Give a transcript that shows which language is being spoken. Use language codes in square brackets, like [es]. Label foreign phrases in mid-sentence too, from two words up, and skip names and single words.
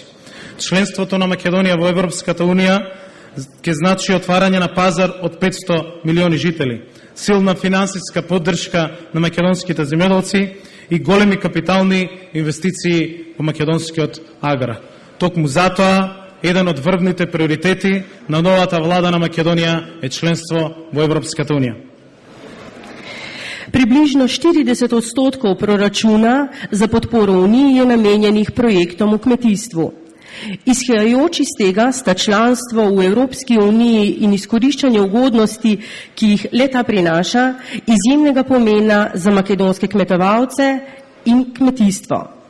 [mk] Членството на Македонија во Европската Унија ќе значи отварање на пазар од 500 милиони жители, силна финансиска поддршка на македонските земјоделци и големи капитални инвестиции во македонскиот агар. Токму затоа еден од врвните приоритети на новата влада на Македонија е членство во Европската Унија. [sl] Približno 40% proračuna za podporo Uniji je namenjenih projektom v kmetijstvu. Izhajajoč iz tega sta članstvo v Evropski uniji in izkoriščanje ugodnosti, ki jih leta prinaša, izjemnega pomena za makedonske kmetovalce in kmetijstvo.